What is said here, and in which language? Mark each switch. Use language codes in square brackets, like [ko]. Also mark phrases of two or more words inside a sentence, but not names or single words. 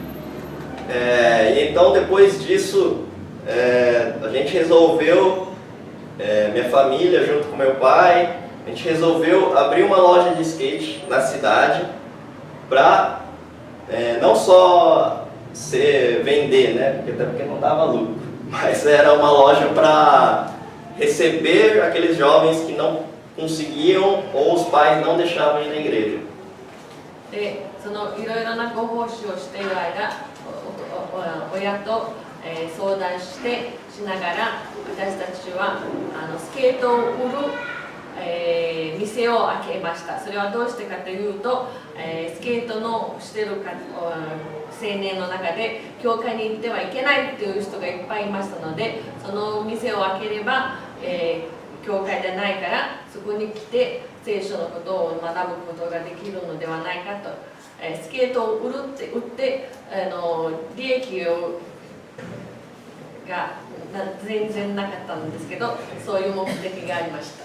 [pt] E então depois disso, a gente resolveu, minha família junto com meu pai, a gente resolveu abrir uma loja de skate na cidade para não só vender, né? Até porque não dava lucro, mas era uma loja para receber aqueles jovens que não conseguiam ou os pais não deixavam ir na igreja. [ja] で、そのいろいろなご奉仕をしている間、親と、相談してしながら、私たちはスケートを売る、店を開けました。それはどうしてかというと、スケートのしている青年の中で教会に行ってはいけないという人がいっぱいいましたので、その店を開ければ、教会でないからそこに来て聖書のことを学ぶことができるのではないかと、スケートを売って利益が全然なかったんですけど、そういう目的がありました。